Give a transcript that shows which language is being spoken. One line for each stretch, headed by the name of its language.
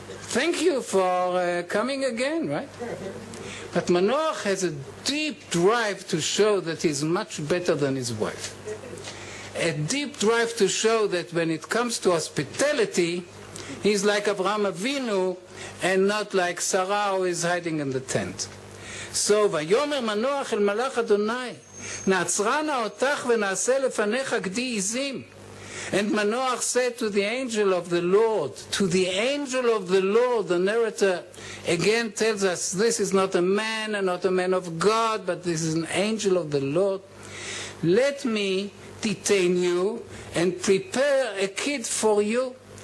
English: Thank you for coming again, right? But Manoah has a deep drive to show that he's much better than his wife. A deep drive to show that when it comes to hospitality, he's like Avraham Avinu and not like Sarah who is hiding in the tent.
Hebrew: So, ויאמר מנוח אל מלאך אדוני, נעצרה נא אותך ונעשה לפניך גדי עזים.
English: And Manoah said to the angel of the Lord, the narrator again tells us this is not a man and not a man of God, but this is an angel of the Lord. Let me detain you and prepare a kid for you.